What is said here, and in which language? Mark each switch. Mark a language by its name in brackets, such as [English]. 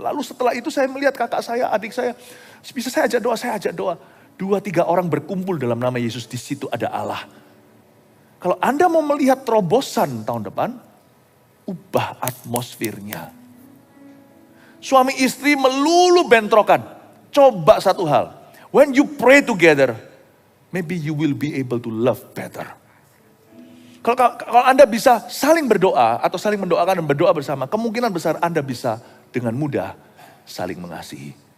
[Indonesian] Lalu setelah itu saya melihat kakak saya, adik saya, bisa saya ajak doa. 2-3 orang berkumpul dalam nama Yesus, di situ ada Allah. Kalau Anda mau melihat terobosan tahun depan, ubah atmosfernya. Suami istri melulu bentrokan. Coba satu hal. [English] When you pray together, maybe you will be able to love better. [Indonesian] Kalau Anda bisa saling berdoa atau saling mendoakan dan berdoa bersama, kemungkinan besar Anda bisa dengan mudah saling mengasihi.